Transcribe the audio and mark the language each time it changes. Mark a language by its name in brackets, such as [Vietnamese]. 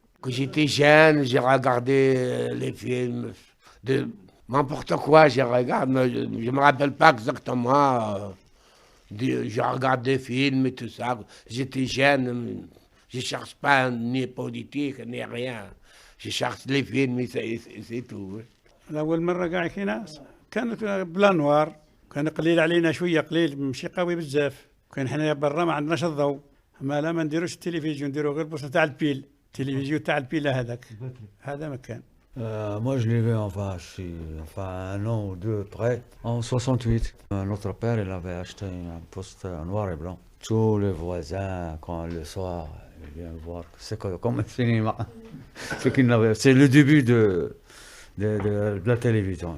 [French] Quand j'étais jeune, j'ai regardé les films de n'importe quoi, je regarde, mais je ne me rappelle pas exactement. Je regarde des films et tout ça. J'étais jeune, je ne cherche pas ni politique ni rien. Je cherche les films et c'est tout. [Arabic] الأول مرة كاع كينا كانت بلا نوار، كان قليل علينا شوية، قليل ماشي قوي بزاف، كان حنايا برا ما عندناش الضوء، ما نديروش التلفزيون، نديرو غير بوصلة تاع البيل، التلفزيون تاع البيل هذاك، هذا ما كان. [French] Moi, je l'ai vu un an ou deux près, en 68. Notre père, il avait acheté un poste noir et blanc. Tous les voisins, quand le soir, ils viennent voir. C'est comme un cinéma. C'est le début de la télévision.